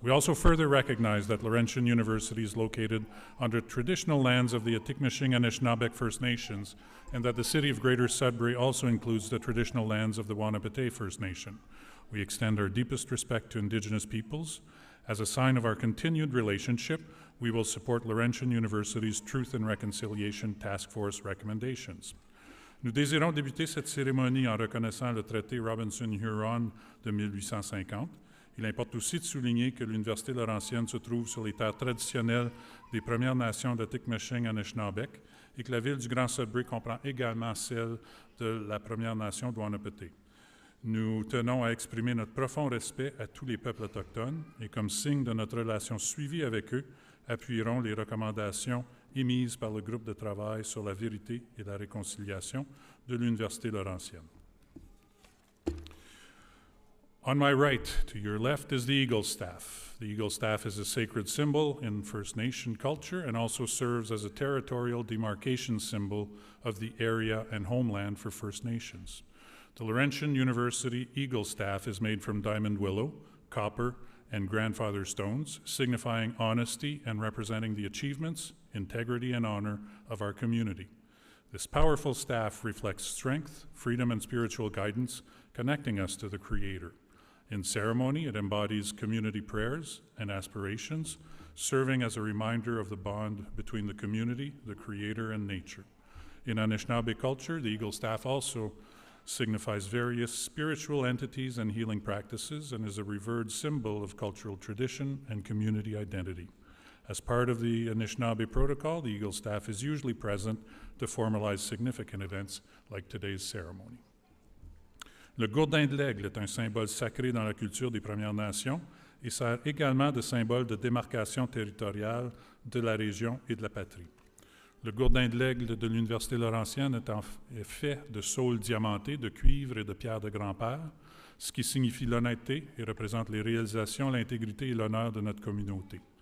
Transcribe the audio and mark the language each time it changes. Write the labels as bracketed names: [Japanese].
[English] We also further recognize that Laurentian University is located on the traditional lands of the Atikamekw and Anishinaabeg First Nations, and that the city of Greater Sudbury also includes the traditional lands of the Wanapete First Nation. We extend our deepest respect to Indigenous peoples. As a sign of our continued relationship, we will support Laurentian University's Truth and Reconciliation Task Force recommendations. [French] Nous désirons débuter cette cérémonie en reconnaissant le traité Robinson-Huron de 1850. Il importe aussi de souligner que l'Université Laurentienne se trouve sur les terres traditionnelles des Premières Nations d'Atikamekw et Anishinaabeg et que la ville du Grand Sudbury comprend également celle de la Première Nation de Wanapete. Nous tenons à exprimer notre profond respect à tous les peuples autochtones et comme signe de notre relation suivie avec eux, appuieront les recommandations émises par le groupe de travail sur la vérité et la réconciliation de l'Université Laurentienne. [English] On my right, to your left, is the Eagle Staff. The Eagle Staff is a sacred symbol in First Nation culture and also serves as a territorial demarcation symbol of the area and homeland for First Nations. The Laurentian University Eagle Staff is made from diamond willow, copper, and grandfather stones, signifying honesty and representing the achievements, integrity, and honor of our community. This powerful staff reflects strength, freedom, and spiritual guidance, connecting us to the Creator. In ceremony, it embodies community prayers and aspirations, serving as a reminder of the bond between the community, the Creator, and nature. In Anishinaabe culture, the Eagle Staff also signifies various spiritual entities and healing practices and is a revered symbol of cultural tradition and community identity. As part of the Anishinaabe protocol, the Eagle Staff is usually present to formalize significant events like today's ceremony. [French] Le gourdin de l'aigle est un symbole sacré dans la culture des Premières Nations et sert également de symbole de démarcation territoriale de la région et de la patrie. Le gourdin de l'aigle de l'Université Laurentienne est fait de saules diamantés, de cuivre et de pierre de grand-père, ce qui signifie l'honnêteté et représente les réalisations, l'intégrité et l'honneur de notre communauté.